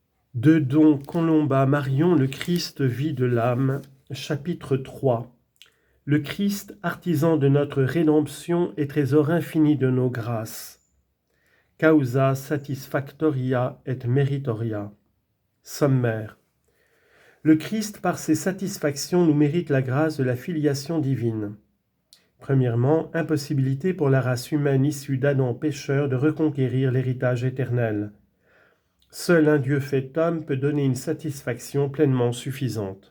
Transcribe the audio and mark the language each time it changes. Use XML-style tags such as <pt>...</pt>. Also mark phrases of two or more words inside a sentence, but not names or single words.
<fr>De Don Colomba Marion, le Christ vie de l'âme, chapitre 3. Le Christ, artisan de notre rédemption et trésor infini de nos grâces.</fr> <la>Causa satisfactoria et meritoria.</la> <fr>Sommaire. Le Christ, par ses satisfactions, nous mérite la grâce de la filiation divine. Premièrement, impossibilité pour la race humaine issue d'Adam pécheur de reconquérir l'héritage éternel. Seul un Dieu fait homme peut donner une satisfaction pleinement suffisante.</fr>